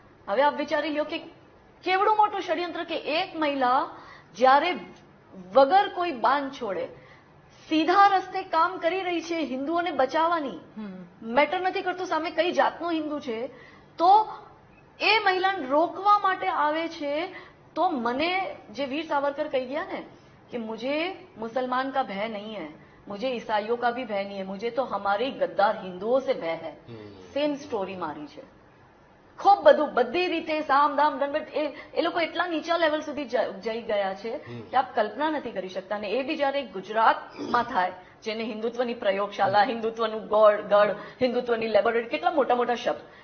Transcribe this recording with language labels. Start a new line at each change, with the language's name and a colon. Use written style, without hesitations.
Gujarati: હવે આપ વિચારી લ્યો કે કેવડું મોટું ષડયંત્ર કે એક મહિલા જ્યારે વગર કોઈ બાંધ છોડે સીધા રસ્તે કામ કરી રહી છે હિન્દુઓને બચાવવાની, મેટર નથી કરતું સામે કઈ જાતનો હિન્દુ છે, તો એ મહિલાને રોકવા માટે આવે છે. તો મને જે વીર સાવરકર કહી ગયા ને
Hindi: कि मुझे मुसलमान का भय नहीं है, मुझे ईसाइयों का भी भय नहीं है, मुझे तो हमारे गद्दार हिंदुओं से भय है.
Gujarati: સેમ સ્ટોરી મારી છે. ખૂબ બધું બધી રીતે સામ દામ દંડ એ લોકો એટલા નીચા લેવલ સુધી જઈ ગયા છે કે આપ કલ્પના નથી કરી શકતા. અને એ બી જયારે ગુજરાતમાં થાય, જેને હિન્દુત્વની પ્રયોગશાલા, હિન્દુત્વનું ગઢ, હિન્દુત્વની લેબોરેટરી, કેટલા મોટા મોટા શબ્દ.